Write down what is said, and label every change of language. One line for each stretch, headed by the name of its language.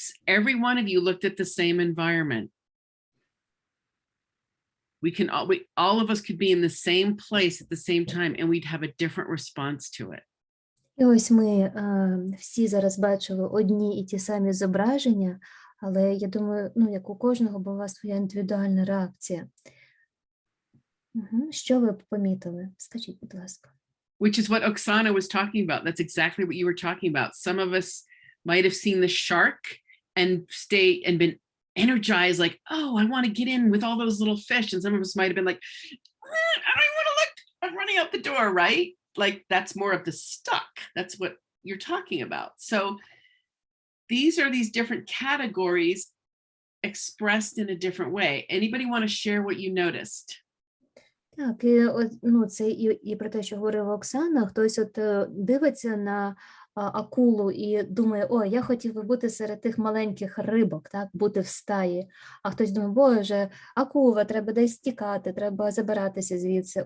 English: Every one of you looked at the same environment. All of us could be in the same place at the same time, and we'd have a different response to it.
Ukrainian: І ось ми всі зараз бачили одні і ті самі зображення, але я думаю, як у кожного була своя індивідуальна реакція. Що ви помітили? Скажіть, будь ласка.
English: Which is what Oksana was talking about. That's exactly what you were talking about. Some of us might have seen the shark and been energized, like, oh, I want to get in with all those little fish. And some of us might have been like, I don't want to look, I'm running out the door, right? Like, that's more of the stuck. That's what you're talking about. So these are these different categories expressed in a different way. Anybody want to share what you noticed?
Ukrainian: Так, це і про те, що говорила Оксана, хтось дивиться на акулу і думає, о, я хотів би бути серед тих маленьких рибок, так, бути в стаї. А хтось думає, боже, акула, треба десь тікати, треба забиратися звідси.